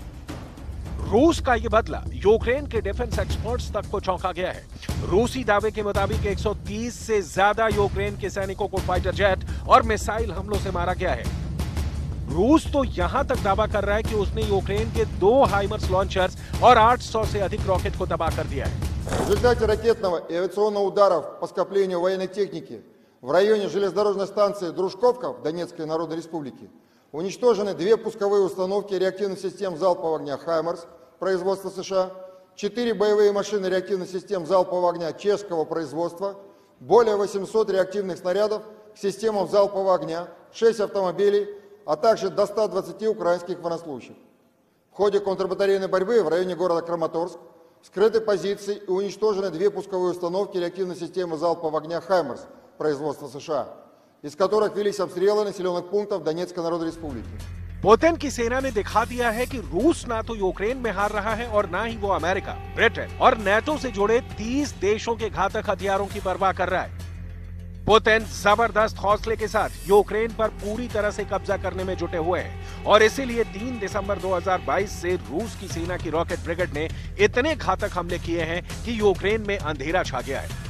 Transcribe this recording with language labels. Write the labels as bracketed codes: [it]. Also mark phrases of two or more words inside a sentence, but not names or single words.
[hi] रूस का यह बदला यूक्रेन के [en] defense experts [hi] तक को चौंका गया है। रूसी दावे के मुताबिक 130 से ज्यादा यूक्रेन के सैनिकों को [en] fighter jet [hi] और मिसाइल हमलों से मारा गया है। रूस तो यहां तक दावा कर रहा है कि उसने यूक्रेन के 2 [en] HIMARS launchers [hi] और 800 से अधिक रॉकेट को तबाह कर दिया है। [ru] В результате ракетного и авиационного ударов по скоплению военной техники в районе железнодорожной станции Дружковка в Донецкой Народной Республике уничтожены 2 пусковые установки реактивных систем залпового огня «Хаймарс» производства США, 4 боевые машины реактивных систем залпового огня чешского производства, более 800 реактивных снарядов к системам залпового огня, 6 автомобилей, а также до 120 украинских военнослужащих. В ходе контрбатарейной борьбы в районе города Краматорск скрыты позиции и уничтожены 2 пусковые установки реактивной системы залпового огня «Хаймарс» производства США, из которых велись обстрелы населенных пунктов Донецкой Народной Республики. [hi] पुतिन की सेना ने दिखा दिया है कि रूस ना तो यूक्रेन में हार रहा है और ना ही वो अमेरिका, ब्रिटेन और नेटो से जुड़े 30 देशों के घातक हथियारों की परवाह कर रहा है। पुतिन जबरदस्त हौसले के साथ यूक्रेन पर पूरी तरह से कब्जा करने में जुटे हुए हैं और इसीलिए 3 दिसंबर 2022 से रूस की सेना की रॉकेट ब्रिगेड ने इतने घातक हमले किए हैं कि यूक्रेन में अंधेरा छा गया है।